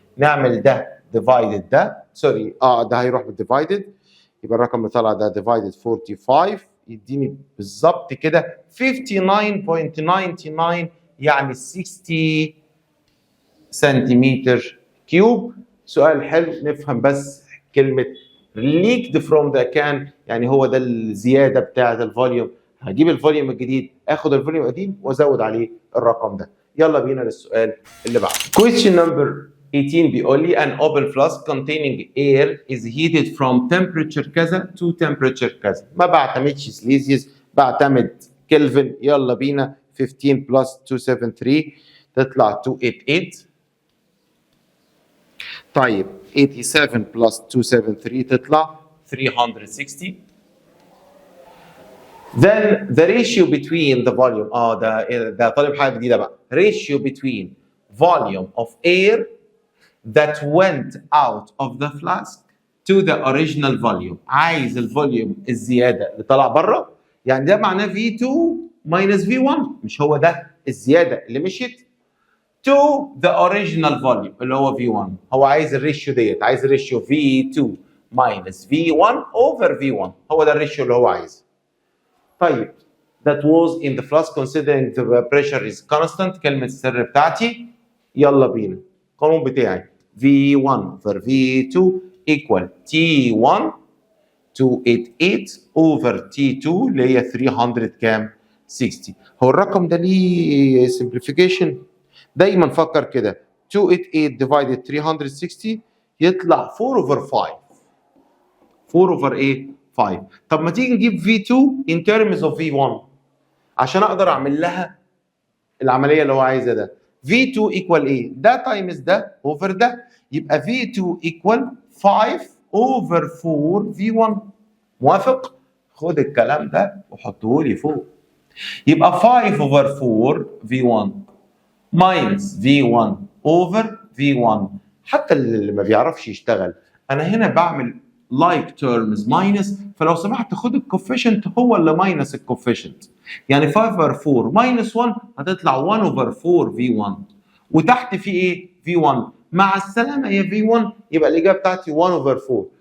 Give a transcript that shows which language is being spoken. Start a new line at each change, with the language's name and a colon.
Arabic: نعمل ده divided ده سوري ده هيروح بالديفايدد يبقى الرقم اللي طلع ده divided 45 يديني بالظبط كده 59.99 يعني 60 سنتيمتر كيوب. سؤال حلو نفهم بس كلمة
English: leaked from the can
Arabic: يعني هو ده الزيادة بتاعة الفوليوم. هجيب الفوليوم الجديد اخد الفوليوم القديم وازود عليه الرقم ده. يلا بينا للسؤال اللي بعده.
English: Question number 18
Arabic: بيقول لي
English: an open flask containing air is heated from temperature كذا to temperature كذا.
Arabic: ما بعتمدش سليزيوس بعتمد كلفن. يلا بينا 15 plus 273 تطلع 288. طيب 87 plus 273 تطلع 360.
English: Then the ratio between the volume
Arabic: ده طالب حاجه جديده بقى.
English: ratio between volume of air that went out of the flask to the original volume.
Arabic: عايز الفوليوم الزياده اللي طلع بره يعني ده معناه V2 minus V1 مش هو ده الزياده اللي مشيت
English: to the original volume
Arabic: اللي هو V1. هو عايز الريشيو ديت عايز الريشيو V2 minus V1 over V1 هو ده الريشيو اللي هو عايزه. طيب
English: that was in the flask considering the pressure is constant.
Arabic: كلمة السر بتاعتي يلا بينا القانون بتاعي V1 over V2 equal T1 288 over T2 اللي هي 300 كام؟ 60. هو الرقم ده ليه simplification؟ دايما فكر كده 288 divided 360 يطلع 4 over 5. 4 over ايه؟ 5. طب ما تيجي نجيب V2
English: in terms of
Arabic: V1 عشان اقدر اعمل لها العمليه اللي هو عايزها ده. V2 equal ايه؟ ده تايمز ده اوفر ده، يبقى V2 equal 5 over 4 V1. موافق؟ خد الكلام ده وحطه لي فوق. يبقى 5 over 4 V1 minus V1 over V1. حتى اللي ما بيعرفش يشتغل، انا هنا بعمل like terms minus، فلو سمحت خد الكوفيشنت هو اللي minus الكوفيشنت. يعني 5 over 4 minus 1 هتطلع 1 over 4 V1، وتحت في ايه؟ V1. مع السلامه يا V1، يبقى الاجابه بتاعتي 1 over 4.